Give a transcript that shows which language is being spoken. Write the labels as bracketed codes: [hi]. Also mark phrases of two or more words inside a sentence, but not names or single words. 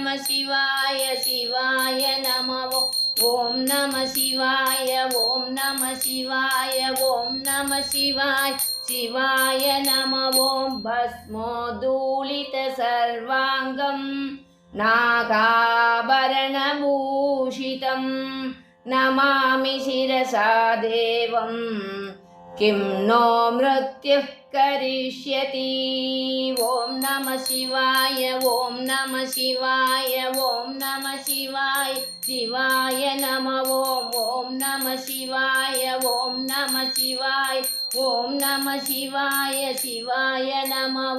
[sa] शिवाय शिवाय नमः ॐ नमः शिवाय ॐ नमः शिवाय ॐ नमः शिवाय शिवाय नमः भस्मोद्धूलित सर्वाङ्गम् नागाभरणभूषितं नमामि शिरसा देवं किं नो मृत्युः करिष्यति। ॐ नमः शिवाय ॐ नमः शिवाय ॐ नमः शिवाय शिवाय नमः ॐ नमः शिवाय ॐ नमः शिवाय ॐ नमः शिवाय शिवाय नमः।